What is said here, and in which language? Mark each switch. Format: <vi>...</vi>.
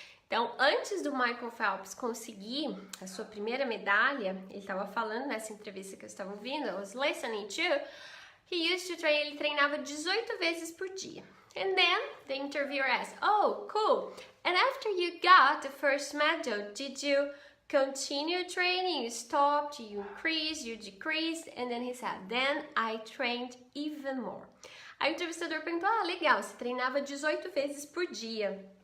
<pt>Então, antes do Michael Phelps conseguir a sua primeira medalha, ele estava falando nessa entrevista que eu estava ouvindo,</pt> <en>I was listening to,</en> <pt>he used to train, ele treinava 18 vezes por dia.</pt> <en>And then the interviewer asked, oh, cool, and after you got the first medal, did you continue training, you stopped, you increased, you decreased? And then he said, then I trained even more.</en> <pt>Aí o entrevistador perguntou, legal, você treinava 18 vezes por dia.</pt>